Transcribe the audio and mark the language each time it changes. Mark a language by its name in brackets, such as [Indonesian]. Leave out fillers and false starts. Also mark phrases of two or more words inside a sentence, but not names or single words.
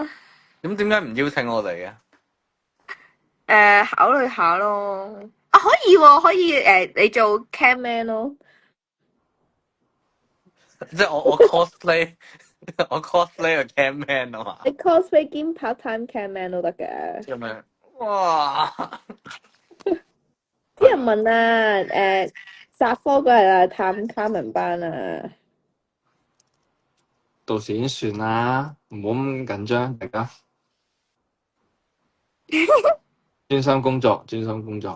[Cantonese] 咁點解唔邀請我哋嘅？考慮下咯。啊，可以喎，可以你做 [English] cam man [Cantonese] 咯。即係我 cosplay 我 cosplay 個 [English] cam man [Cantonese] 啊嘛。你 cosplay 兼 [English] part time cam man [Cantonese] 都得嘅。咁樣，哇！啲人問啊，殺科嗰日啊，探 Carmen 班啊。到時先算啦，唔好咁緊張，大家專心工作，專心工作。